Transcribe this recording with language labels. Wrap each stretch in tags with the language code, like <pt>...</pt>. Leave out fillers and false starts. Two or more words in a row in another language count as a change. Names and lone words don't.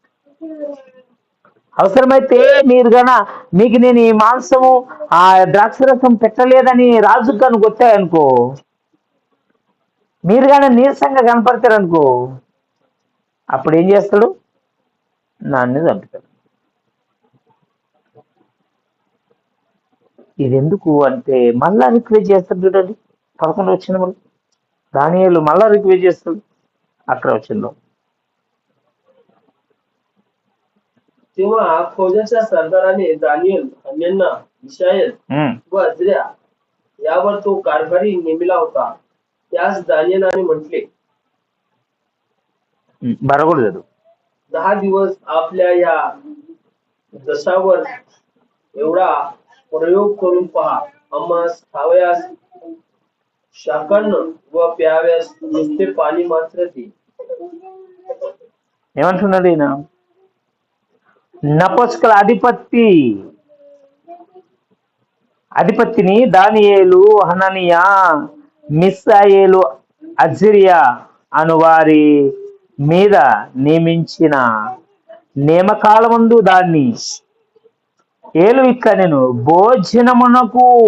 <te>అవసరమైతే మీరు మీకు నేను ఈ మాంసము ఆ ద్రాక్షరసం పెట్టలేదని రాజు కనుక వచ్చాయనుకో, మీరు నీరసంగా కనపడతారనుకో, అప్పుడు ఏం చేస్తాడు? నాన్నే చంపుతాడు. ఇది ఎందుకు అంటే మళ్ళా రిక్వెస్ట్ చేస్తాడు. చూడండి 11 వచ్చిన దానియేలు మళ్ళా రిక్వెస్ట్ చేస్తాడు. అక్కడ వచ్చిందో</te> <mr>तेव्हा फौजाच्या सरदाराने दानियल, हनन्याह, मिशाएल व अजर्या यावर तो कारभारी नेमिला होता. त्यास दानियेलाने म्हटले, बरोबर 10 दिवस आपल्या या दशावर एवढा प्रयोग करून पहा. आम्हास खावयास शाकण व प्याव्यास नुसते पाणी मात्र दे.</mr> <te>ఏమంటున్నాడు ఈయన? నపుంసకుల అధిపతిని దానియేలు, హననియా, మిషాయేలు, అజర్యా అను వారి మీద నియమించిన నియమకాలమందు దాన్ని ఏలు ఇట్లనెను, భోజనమునకు</te>